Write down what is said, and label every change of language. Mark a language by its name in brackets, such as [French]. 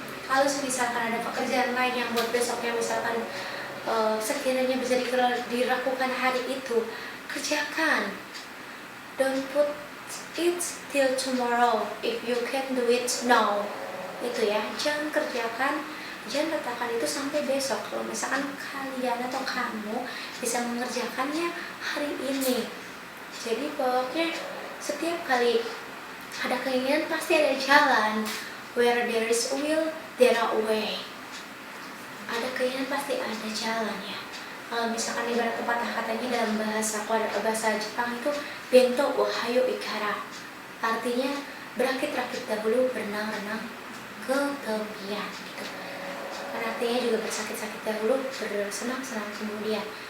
[Indonesian] Kalau misalkan ada pekerjaan lain yang buat besoknya, misalkan sekiranya bisa dilakukan hari itu, kerjakan. [English] Don't put it till tomorrow if you can do it now. [Indonesian] Itu ya, jangan letakkan itu sampai besok. Kalau misalkan kalian atau kamu bisa mengerjakannya hari ini. Jadi pokoknya setiap kali ada keinginan pasti ada jalan. [English] Where there is will, there are way. [Indonesian] Ada keinginan pasti ada jalan ya. Kalau misalkan ibarat pepatah katanya dalam bahasa Jepang itu [Japanese] bento ohayo ikara, [Indonesian] artinya berakit-rakit dahulu, berenang-renang ke tepian gitu. Kan artinya juga bersakit-sakit dahulu, bersenang-senang kemudian.